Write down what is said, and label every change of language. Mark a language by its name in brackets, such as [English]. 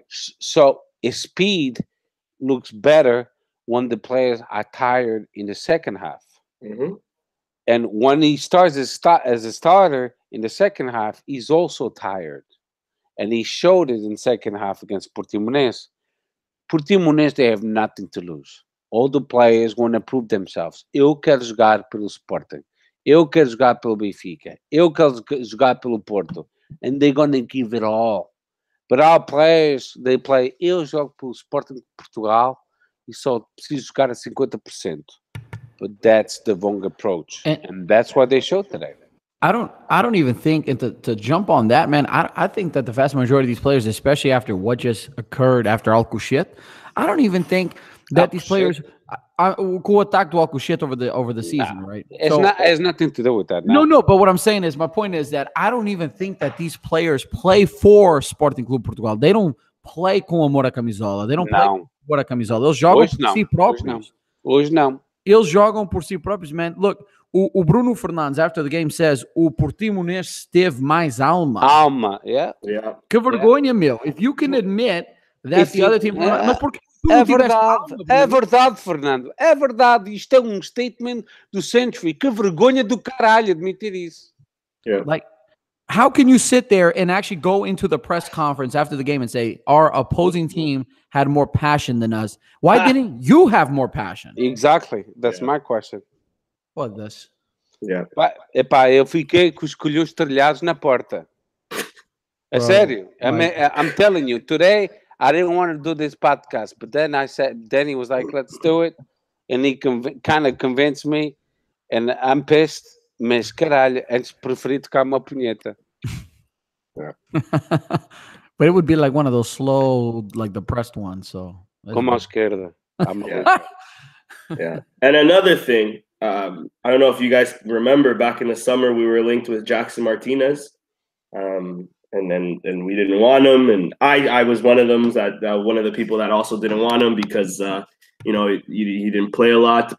[English] So his speed looks better when the players are tired in the second half. Mm-hmm. And when he starts as a starter in the second half, he's also tired. And he showed it in second half against Portimonense. Portimonense, they have nothing to lose. All the players want to prove themselves. [Portuguese] Eu quero jogar pelo Sporting. Eu quero jogar pelo Benfica. Eu quero jogar pelo Porto. [English] And they're going to give it all. But our players, they play, [Portuguese] eu jogo pelo Sporting de Portugal e só preciso jogar a 50%. [English] But that's the wrong approach. And that's what they showed today. I don't even think, and to jump on that, man, I think that the vast majority of these players, especially after what just occurred after Alcochete, I don't even think that these players who attacked Alcochete over the season, right? It has nothing to do with that. No, but what I'm saying is, my point is that I don't even think that these players play for Sporting Clube Portugal. They don't play [Portuguese] com amor à camisola. [English] They don't play com amor à camisola. [Portuguese] Eles jogam por si próprios. Hoje não. Eles jogam por si próprios, man. [English] Look, o Bruno Fernandes, after the game, says [Portuguese] o Portimonense teve mais alma. [English] Alma, yeah. [Portuguese] Que vergonha, meu. [English] If you can admit that the other team... [Portuguese] Mas porque é verdade, Fernando. É verdade. Isto é um statement do Century. Que vergonha do caralho admitir isso. [English] Yeah. Like, how can you sit there and actually go into the press conference after the game and say, our opposing team had more passion than us? Why didn't you have more passion? Exactly. That's my question. What this? Yeah. [Portuguese] Epá, eu fiquei com os colhões trilhados na porta. É sério. [English] I'm telling you, today I didn't want to do this podcast, but then he was like, let's do it. And he kind of convinced me, and I'm pissed. [Portuguese] Mas caralho, antes preferi tocar uma punheta. [English] Yeah. But it would be like one of those slow, like depressed ones. So [Portuguese] Como à esquerda. [English] Yeah. And another thing, I don't know if you guys remember back in the summer, we were linked with Jackson Martinez. And we didn't want him. And I was one of them, one of the people that also didn't want him because, he didn't play a lot.